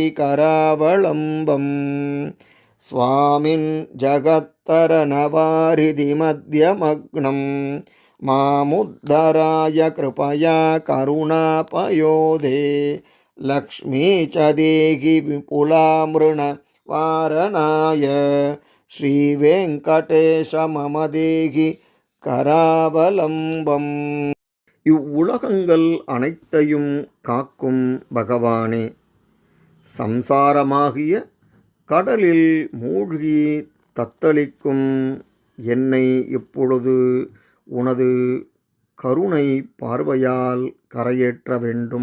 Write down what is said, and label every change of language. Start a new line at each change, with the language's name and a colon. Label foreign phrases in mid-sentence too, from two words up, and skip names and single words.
Sanskrit: करावलम्बम् स्वामिन् जगत्तरणवाहृदि मध्यमग्नं मामुद्धराय कृपया करुणापयोधे लक्ष्मी च देहि विपुलामृणवारणाय श्रीवेङ्कटेश मम देहि கராவலம்பம்.
Tamil: இவ்வுலகங்கள் அனைத்தையும் காக்கும் பகவானே, சம்சாரமாகிய கடலில் மூழ்கி தத்தளிக்கும் என்னை இப்பொழுது உனது கருணை பார்வையால் கரையேற்ற வேண்டும்.